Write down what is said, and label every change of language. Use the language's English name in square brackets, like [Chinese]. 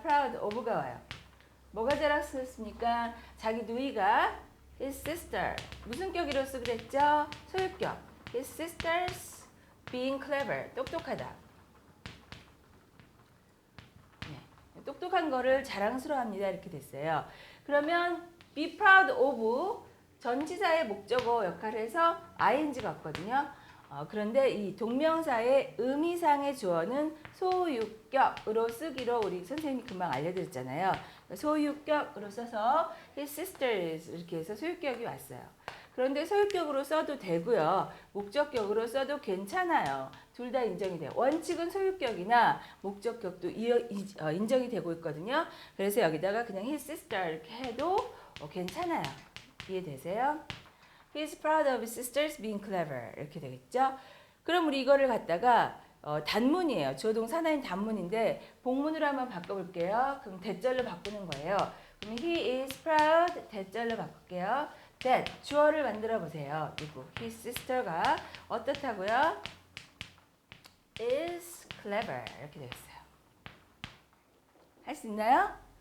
[Korean] proud of가 와요. 뭐가 자랑스럽습니까? 자기 누이가 [English] his sister [Korean] 무슨 격이로서 그랬죠? 소유격. [English] His sisters being clever [Korean] 똑똑하다. 네, 똑똑한 거를 자랑스러워합니다. 이렇게 됐어요. 그러면 be proud of 전치사의 목적어 역할을 해서 ing가 왔거든요. 그런데 이 동명사의 의미상의 주어는 소유격으로 쓰기로 우리 선생님이 금방 알려드렸잖아요. 소유격으로 써서 [English] his sisters [Korean] 이렇게 해서 소유격이 왔어요. 그런데 소유격으로 써도 되고요. 목적격으로 써도 괜찮아요. 둘 다 인정이 돼요. 원칙은 소유격이나 목적격도 인정이 되고 있거든요. 그래서 여기다가 그냥 his sister 이렇게 해도 괜찮아요. 이해되세요? [English] He is proud of his sisters being clever [Korean] 이렇게 되겠죠? 그럼 우리 이거를 갖다가 단문이에요. 주어동사나인 단문인데 복문으로 한번 바꿔볼게요. 그럼 대절로 바꾸는 거예요. 그럼 he is proud 대절로 바꿀게요. that 주어를 만들어 보세요. 누구? his sister가 어떻다고요? [English] is clever [Korean] 이렇게 되겠어요. 할 수 있나요?